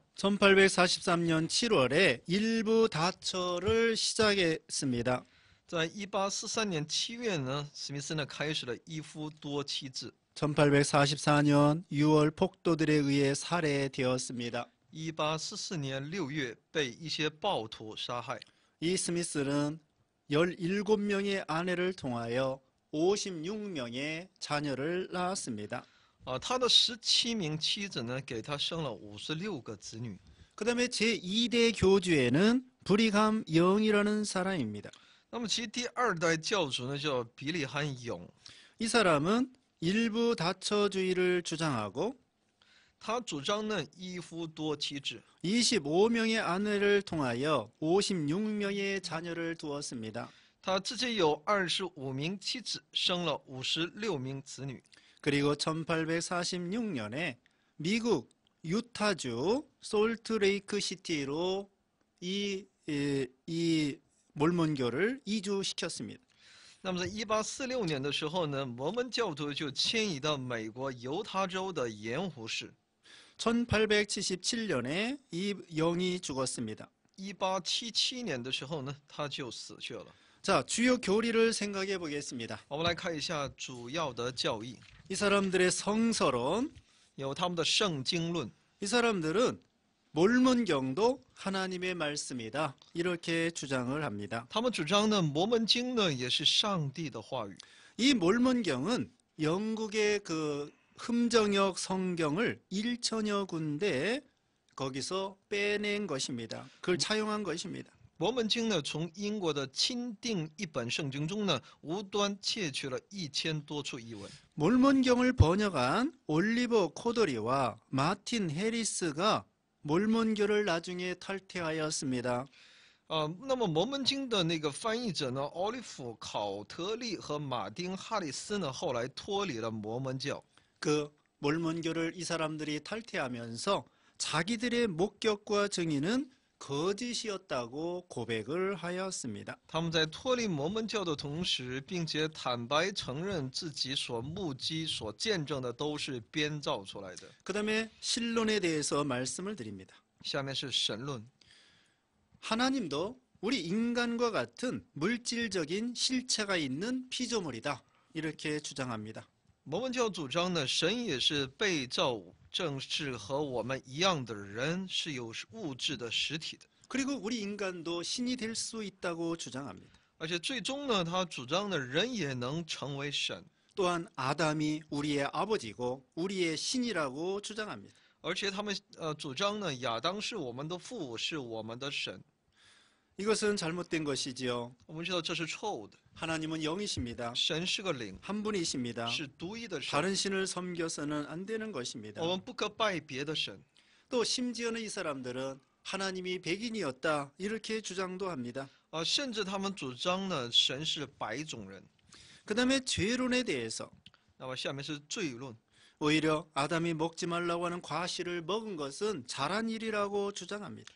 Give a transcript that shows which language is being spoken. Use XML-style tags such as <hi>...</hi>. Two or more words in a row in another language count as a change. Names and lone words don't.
<ko>1843년 7월에 일부 다처를 시작했습니다.</ko> <zh>在1843年7月呢，史密斯呢开始了一夫多妻制。</zh> <ko>1844년 6월 폭도들에 의해 살해되었습니다.</ko> <zh>1844 年6月被一些暴徒杀害。</zh> <ko>이 스미스는 17명의 아내를 통하여 56명의 자녀를 낳았습니다.</ko> <zh>他的17名妻子呢，给他生了56个子女。</zh> <ko>그 다음에 제2대 교주에는 브리감 영이라는 사람입니다.</ko> <zh>那么其第2代教主呢，叫比利汉勇。</zh> <ko>이 사람은 일부 다처주의를 주장하고</ko> <zh>他主张呢一夫多妻制。</zh> <ko>25명의 아내를 통하여 56명의 자녀를 두었습니다.</ko> <zh>他自己有25名妻子，生了56名子女。</zh> <ko>그리고 1846년에 미국 유타주 솔트레이크 시티로 이 몰몬교를 이주시켰습니다.</ko> <zh>那么在1846年的时候呢，摩门教徒就迁移到美国犹他州的盐湖市。</zh> <ko>1877년에 이 영이 죽었습니다.</ko> <zh>1877 年的时候呢，他就死去了。</zh> <ko>자, 주요 교리를 생각해 보겠습니다.</ko> <zh>我们来看一下主要的教义，</zh> <ko>이 사람들의 성서론,</ko> <zh>有他们的圣经论。</zh> <ko>이 사람들은 몰몬경도 하나님의 말씀이다 이렇게 주장을 합니다.</ko> <zh>他们主张呢，摩门经呢也是上帝的话语。</zh> <ko>이 몰몬경은 영국의 그 흠정역 성경을 1천여 군데 거기서 빼낸 것입니다. 그걸 차용한 것입니다.</ko> <zh>摩门经呢，从英国的钦定一本圣经中呢，无端窃取了1000多处译文。</zh> <ko>몰몬경을 번역한 올리버 코더리와 마틴 해리스가 몰몬교를 나중에 탈퇴하였습니다.</ko> <zh>那么摩门经的那个翻译者呢，奥利弗·考特利和马丁·哈里斯呢，后来脱离了摩门教。</zh> <ko>그 몰몬교를 이 사람들이 탈퇴하면서 자기들의 목격과 증인은 거짓이었다고 고백을 하였습니다.</ko> <zh>他们在脱离摩门教的同时，并且坦白承认自己所目击、所见证的都是编造出来的。</zh> <ko>그 다음에 신론에 대해서 말씀을 드립니다.</ko> <zh>下面是神论，</zh> <ko>하나님도 우리 인간과 같은 물질적인 실체가 있는 피조물이다. 이렇게 주장합니다.</ko> <zh>摩门教主张呢，神也是被造，正是和我们一样的人，是有物质的实体的。</zh> <ko>그리고 우리 인간도 신이 될 수 있다고 주장합니다.</ko> <zh>而且最终呢，他主张呢，人也能成为神。</zh> <ko>또한 아담이 우리의 아버지고 우리의 신이라고 주장합니다.</ko> <zh>而且他们主张呢，亚当是我们的父，是我们的神。</zh> <ko>이것은 잘못된 것이지요.</ko> <zh>我们知道这是错误的，</zh> <ko>하나님은 영이십니다.</ko> <zh>神是个灵，</zh> <ko>한 분이십니다.</ko> <zh>是独一的神，</zh> <ko>다른 신을 섬겨서는 안 되는 것입니다.</ko> <zh>我们不可拜别的神。</zh> <ko>또 심지어는 이 사람들은 하나님이 백인이었다 이렇게 주장도 합니다.</ko> <zh>甚至他们主张呢，神是白种人。</zh> <ko>그 다음에 죄론에 대해서</ko> <zh>那么下面是罪论，</zh> <ko>오히려 아담이 먹지 말라고 하는 과실을 먹은 것은 잘한 일이라고 주장합니다.</ko>